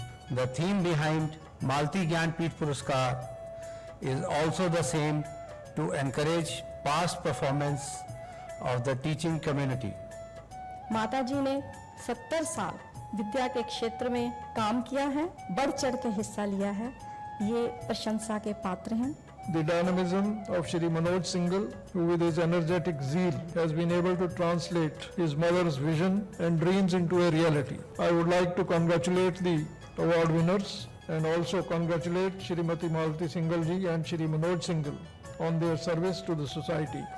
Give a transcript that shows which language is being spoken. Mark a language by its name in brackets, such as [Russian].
[English] The theme behind Malti Gyanpith Puraskar is also the same, to encourage past performance of the teaching community. [Hindi] माताजी ने 70 साल विद्या के क्षेत्र में काम किया है, बढ़ चढ़ के हिस्सा लिया है, ये प्रशंसा के पात्र हैं। [English] The dynamism of Shri Manoj Singhal, who with his energetic zeal has been able to translate his mother's vision and dreams into a reality. I would like to congratulate the award winners and also congratulate Shrimati Malti Singhal ji and Shri Manoj Singhal on their service to the society.